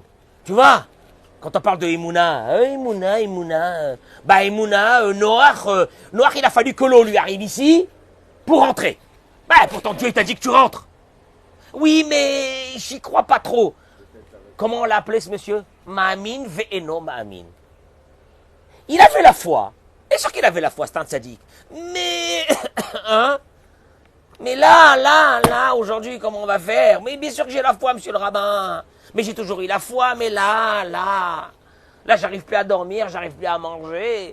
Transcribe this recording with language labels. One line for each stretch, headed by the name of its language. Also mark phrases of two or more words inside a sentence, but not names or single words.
French: Tu vois, quand on parle de Emouna, Noach, il a fallu que l'eau lui arrive ici pour rentrer. Pourtant Dieu t'a dit que tu rentres. Oui, mais j'y crois pas trop. Comment on l'a appelé ce monsieur?
Hebrew: מאמין ואינו מאמין.
French: Il avait la foi. Bien sûr qu'il avait la foi, c'est un tzaddik. Mais, hein? Mais là, aujourd'hui, comment on va faire? Mais bien sûr que j'ai la foi, monsieur le rabbin. Mais j'ai toujours eu la foi, mais là, j'arrive plus à dormir, j'arrive plus à manger.